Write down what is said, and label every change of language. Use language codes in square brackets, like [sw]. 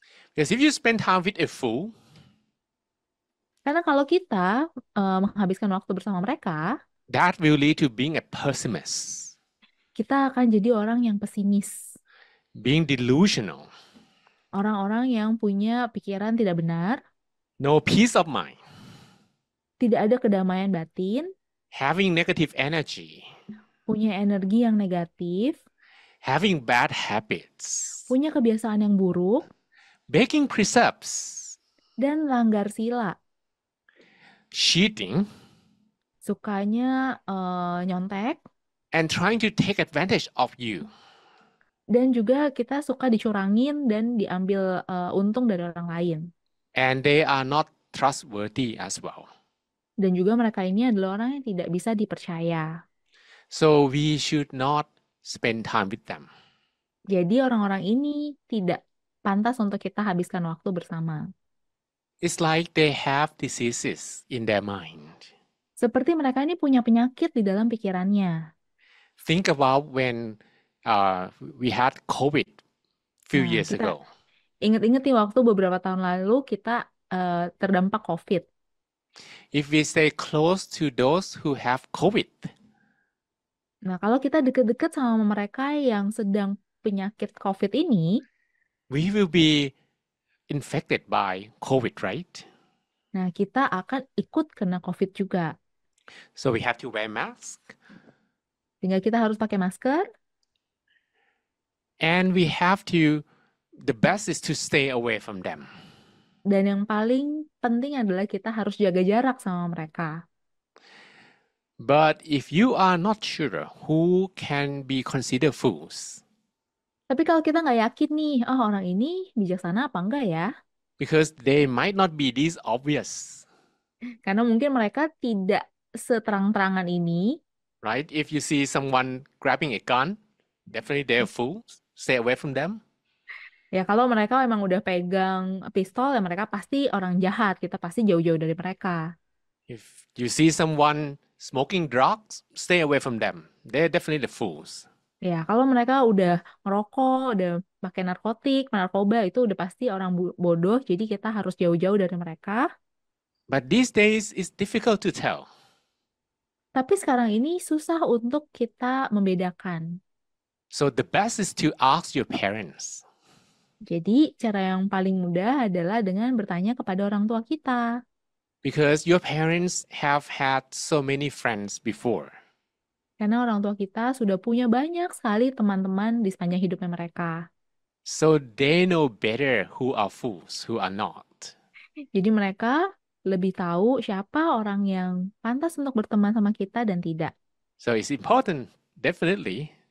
[en] Because if you spend time with a fool, [id] Karena kalau kita menghabiskan waktu bersama mereka, [en] that will lead to being a pessimist, [id] kita akan jadi orang yang pesimis. [en] being delusional, [id] Orang-orang yang punya pikiran tidak benar, [en] no peace of mind, [id] tidak ada kedamaian batin, [en] having negative energy, [id] punya energi yang negatif, [en] having bad habits, [id] punya kebiasaan yang buruk, [en] breaking precepts, [id] dan langgar sila. [en] cheating, [id] Sukanya nyontek, [en] and trying to take advantage of you. [id] dan juga kita suka dicurangin dan diambil untung dari orang lain. [en] And they are not trustworthy as well. [id] Dan juga mereka ini adalah orang yang tidak bisa dipercaya. [en] So we should not spend time with them. [id] Jadi orang-orang ini tidak pantas untuk kita habiskan waktu bersama. [en] It's like they have diseases in their mind. [id] Seperti mereka ini punya penyakit di dalam pikirannya. [en] Think about when we had COVID few [id] Nah, [en] years [id] kita [en] ago. [id] ingat-ingat nih waktu beberapa tahun lalu kita terdampak COVID. [en] If we stay close to those who have COVID, [id] Nah, kalau kita deket-deket sama mereka yang sedang penyakit COVID ini, [en] we will be infected by COVID, right? [id] nah kita akan ikut kena COVID juga. [en] So we have to wear mask [id] Sehingga kita harus pakai masker, [en] and we have to the best is to stay away from them. [id] Dan yang paling penting adalah kita harus jaga jarak sama mereka. [en] But if you are not sure who can be considered fools, [id] Tapi kalau kita nggak yakin nih, oh orang ini bijaksana apa enggak ya? [en] because they might not be this obvious, [id] Karena mungkin mereka tidak seterang-terangan ini. [en] right? If you see someone grabbing a gun, definitely they're fools. Stay away from them. [id] Ya kalau mereka emang udah pegang pistol, ya mereka pasti orang jahat. Kita pasti jauh-jauh dari mereka. [en] If you see someone smoking drugs, stay away from them. They're definitely the fools. [id] Ya kalau mereka udah ngerokok, udah pakai narkotik, narkoba, itu udah pasti orang bodoh. Jadi kita harus jauh-jauh dari mereka. [en] But these days, it's difficult to tell. [id] Tapi sekarang ini susah untuk kita membedakan. [en] So the best is to ask your parents. [id] Jadi cara yang paling mudah adalah dengan bertanya kepada orang tua kita. [en] Because your parents have had so many friends before. [id] Karena orang tua kita sudah punya banyak sekali teman-teman di sepanjang hidupnya mereka. [en] So they know better who are fools, who are not. [id] Jadi mereka lebih tahu siapa orang yang pantas untuk berteman sama kita dan tidak. [en] So it's important, definitely.